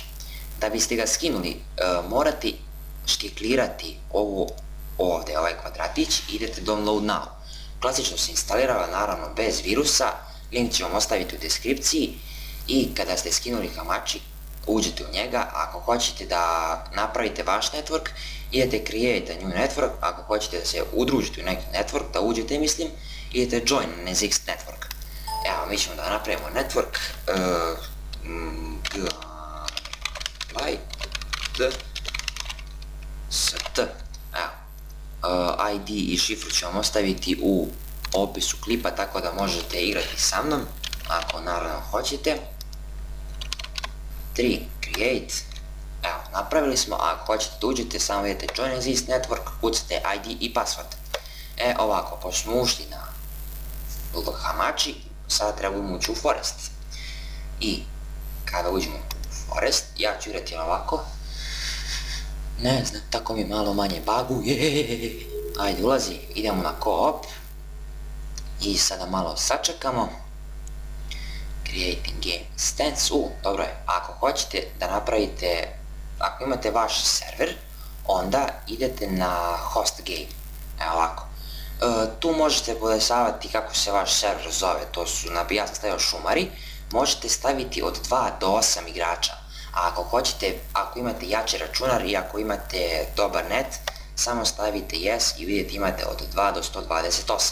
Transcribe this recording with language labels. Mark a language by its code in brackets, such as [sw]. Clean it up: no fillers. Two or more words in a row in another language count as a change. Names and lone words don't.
[bs] Da biste ga skinuli, morate štiklirati ovdje, ovaj kvadratić, i idete [en] download now. [bs] Klasično se instalira, naravno bez virusa, link ću vam ostaviti u deskripciji, i kada ste skinuli Hamachi, uđete u njega. Ako hoćete da napravite vaš network, idete [en] create a new network. [bs] Ako hoćete da se udružite u neki network, da uđete, mislim, idete [en] join NSX network. [bs] Evo, mi ćemo da napravimo network st. ID i šifru ću vam ostaviti u opisu klipa, tako da možete igrati sa mnom, ako naravno hoćete. 3 create. Evo, napravili smo. Ako hoćete da uđete, samo idete [en] join this network, [bs] kucate ID i password. Ovako, pošto smo ušli na Hamachi, sada trebamo ući u Forest. I kada uđemo u Forest, ja ću igrati ovako. Ne znam, tako mi malo manje baguje. Ajde, ulazi, idemo na Co-op. I sada malo sačekamo. [en] Creating game stance. [bs] Dobro je, ako hoćete da napravite, ako imate vaš server, onda idete na [en] host game. [bs] Evo ovako. Tu možete podesavati kako se vaš server zove, to su, ja sam stavio šumari. Možete staviti od 2 do 8 igrača. A ako hoćete, ako imate jači računar i ako imate dobar net, samo stavite yes i vidite imate od 2 do 128.